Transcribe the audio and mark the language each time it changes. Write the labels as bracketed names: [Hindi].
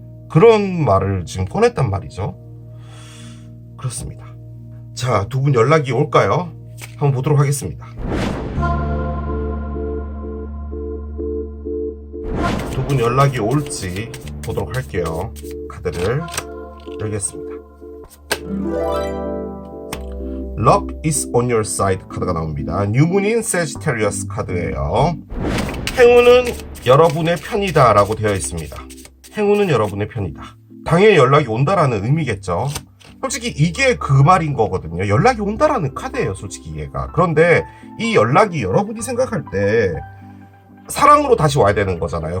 [Korean] 그런 말을 지금 꺼냈단 말이죠. 그렇습니다. 자, 두 분 연락이 올까요? 한번 보도록 하겠습니다. 두 분 연락이 올지 보도록 할게요. 카드를 열겠습니다. [English] Luck is on your side [Korean] 카드가 나옵니다. 뉴문인 Sagittarius 카드예요. 행운은 여러분의 편이다 라고 되어 있습니다. 행운은 여러분의 편이다. 당연히 연락이 온다라는 의미겠죠. 솔직히 이게 그 말인 거거든요. 연락이 온다라는 카드예요, 솔직히 얘가. 그런데 이 연락이 여러분이 생각할 때 사랑으로 다시 와야 되는 거잖아요.